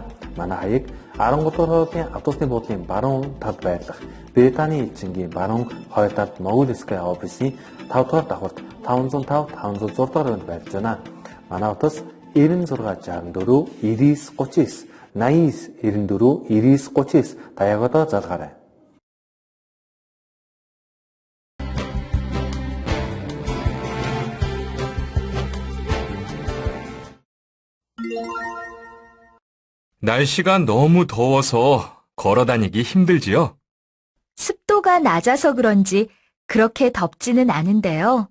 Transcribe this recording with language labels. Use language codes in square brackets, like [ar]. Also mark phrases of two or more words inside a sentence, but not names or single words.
[mn] Манай хаяг 13 дугаар хоолны автобусны буудлын баруун талд байрлах Британий элчингийн баруун хойд талд Могилская офисын 5 дугаар давхарт 505 506 дугаар өнд байрлаж байна. Манай утас 9664 9939 8994 9939 даяагуудаа залгаарай. [ko] 날씨가 너무 더워서 걸어 다니기 힘들지요? 습도가 낮아서 그런지 그렇게 덥지는 않은데요.